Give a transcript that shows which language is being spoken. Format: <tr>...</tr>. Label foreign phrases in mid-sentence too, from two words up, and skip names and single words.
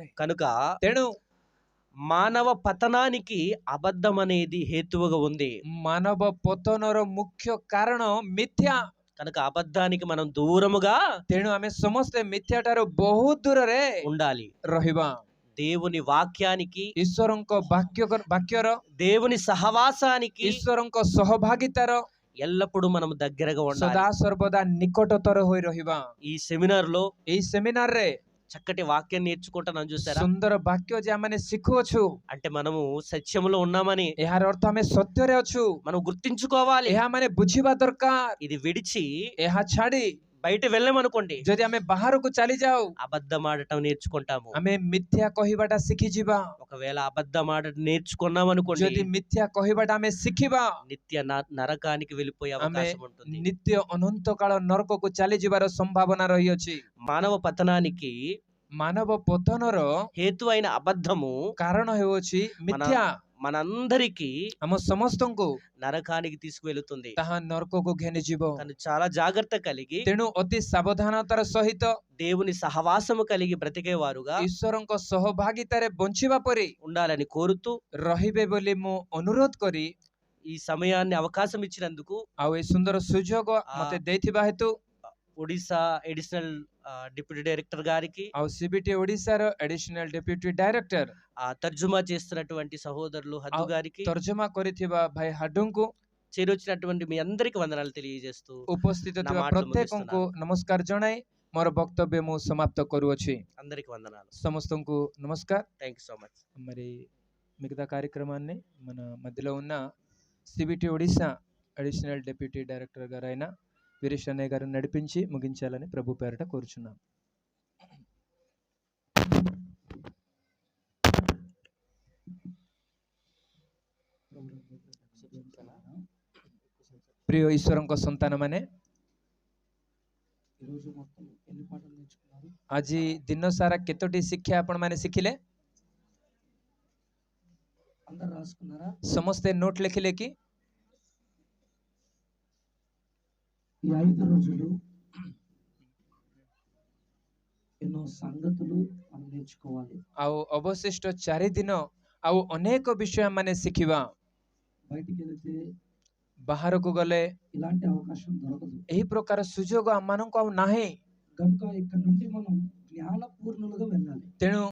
<te>కనుక</te> <or>ତେଣୁ</or> <te>మానవ పతనానికి అబద్ధం అనేది హేతువుగా ఉంది.</te> <or>ମାନବ ପତନର ମୁଖ୍ୟ କାରଣ ମିଥ୍ୟା।</or> <te>కనుక అబద్ధానికి మనం దూరముగా</te> <or>ତେଣୁ ଆମେ ସମସ୍ତେ ମିଥ୍ୟାଠାରୁ ବହୁତ ଦୂରରେ</or> <te>ఉండాలి.</te> <or>ରହିବା।</or> <te>దేవుని వాక్యానికి,</te> <or>ଈଶ୍ୱରଙ୍କ ବାକ୍ୟର</or> <te>దేవుని సహవాసానికి</te> <or>ଈଶ୍ୱରଙ୍କ ସହଭାଗିତାର</or> <te>ఎల్లప్పుడూ మనం దగ్గరగా ఉండాలి.</te> <or>ସଦା ସର୍ବଦା ନିକଟତର ହୋଇ ରହିବା।</or> <te>ఈ సెమినార్ లో</te> <or>ଏଇ ସେମିନାରରେ</or> <te>చక్కటి వాక్యం నేర్చుకుంటున్నాం చూసారా?</te> <or>ସୁନ୍ଦର ବାକ୍ୟ ଯେ ଆମେ ଶିଖୁଅଛୁ,</or> <te>అంటే మనము సత్యములో ఉన్నామని</te> <or>ଏହାର ଅର୍ଥ ଆମେ ସତ୍ୟରେ ଅଛୁ।</or> <te>మనం గుర్తించుకోవాలి.</te> <or>ଏହା ମାନେ ବୁଝିବା ଦରକାର।</or> <te>ఇది విడిచి</te> <or>ଏହା ଛାଡି</or> <te>బయట వెళ్ళమనుకోండి,</te> <or>ଯଦି ଆମେ ବାହାରକୁ ଚାଲି ଯାଉ</or> <te>అబద్ధం ఆడటం నేర్చుకుంటాము.</te> <or>ଆମେ మిథ్ୟା କହିବାଟା ଶିଖିଯିବା।</or> <te>ఒకవేళ అబద్ధం ఆడటం నేర్చుకున్నాం అనుకోండి,</te> <or>ଯଦି మిథ్ୟା କହିବାଟା ଆମେ ଶିଖିବା,</or> <te>నిత్య నరకానికి వెళ్ళిపోయే</te> <or>ଆମେ</or> <te>అవకాశం ఉంటుంది.</te> <or>ନିତ୍ୟ ଅନନ୍ତ କାଳ ନରକକୁ ଚାଲିଯିବାର ସମ୍ଭାବନା ରହିଅଛି।</or> <te>మానవ పతనానికి</te> <or>ମାନବ ପତନର</or> <te>హేతు అయిన అబద్ధము</te> <or>କାରଣ ହେଉଅଛି ମିଥ୍ୟା।</or> <te>మనందరికీ</te> <or>ଆମ ସମସ୍ତଙ୍କୁ</or> <te>నరకానికి తీసుకువెళుతుంది.</te> <or>ତାହା ନରକକୁ ଘେନିଯିବ।</or> <te>కానీ చాలా జాగ్రత్త కలిగి</te> <or>ତେଣୁ ଅତି ସାବଧାନତାର ସହିତ</or> <te>దేవుని సహవాసము కలిగి బ్రతికేవారుగా</te> <or>ଈଶ୍ୱରଙ୍କ ସହଭାଗିତାରେ ବଞ୍ଚିବା ପରି</or> <te>ఉండాలని కోరుతూ</te> <or>ରହିବେ ବୋଲି ମୁଁ ଅନୁରୋଧ କରି</or> <te>ఈ సమయాన్ని అవకాశం ఇచ్చినందుకు</te> <or>ଆଉ ଏ ସୁନ୍ଦର ସୁଯୋଗ ମତେ ଦେଇଥିବା ହେତୁ</or> <te>ఒడిశా</te> <en>additional deputy director</en> <te>గారికి,</te> <or>ଆଉ ସିବିଟି ଓଡ଼ିଶାର</or> <en>additional deputy director</en> <te>తర్జుమా చేస్తున్నటువంటి సహోదరులు హద్దు గారికి,</te> <or>ତର୍ଜମା କରିଥିବା ଭାଇ ହାଡୁଙ୍କୁ,</or> <te>చేరొచ్చినటువంటి మీ అందరికి వందనాలు తెలియజేస్తూ</te> <or>ଉପସ୍ଥିତ</or> <te>నా</te> <or>ଥିବା</or> <te>మాటలు</te> <or>ପ୍ରତ୍ୟେକଙ୍କୁ ନମସ୍କାର ଜଣାଇ ମୋର ବକ୍ତବ୍ୟ ମୁଁ ସମାପ୍ତ କରୁଅଛି।</or> <te>అందరికి వందనాలు.</te> <or>ସମସ୍ତଙ୍କୁ నమస్କାର।</or> <en>thank you so much.</en> <te>మరి మిగతా కార్యక్రమాన్ని మన మధ్యలో ఉన్న సిబిటి ఒడిశా</te> <en>additional deputy director</en> <te>గారు అయిన వీరేష్ అన్నయ్య గారు నడిపించి ముగించాలని ప్రభు పేరట కోరుచున్నాం.</te> <or>ପ୍ରିୟ ଈଶ୍ୱରଙ୍କ ସନ୍ତାନମାନେ, ଆଜି ଦିନ ସାରା କେତୋଟି ଶିକ୍ଷା ଆପଣମାନେ ଶିଖିଲେ? ସମସ୍ତେ ନୋଟ୍ ଲେଖିଲେ କି?</or> <te>ఈ 5 రోజులు ఎన్నో సంగతులు మనం నేర్చుకోవాలి.</te> <or>ଆଉ ଅବଶିଷ୍ଟ 4 ଦିନ ଆଉ ଅନେକ ବିଷୟ ମାନେ ଶିଖିବା।</or> <te>బయటికి వెళ్తే</te> <or>ବାହାରକୁ ଗଲେ</or> <te>ఇలాంటి అవకాశం దొరకదు.</te> <or>ଏହି ପ୍ରକାର ସୁଯୋଗ ଆମମାନଙ୍କୁ ଆଉ ନାହିଁ।</or> <te>కనుక ఇక్కడ నుండి మనం జ్ఞానపూర్ణులుగా వెళ్ళాలి.</te> <or>ତେଣୁ</or>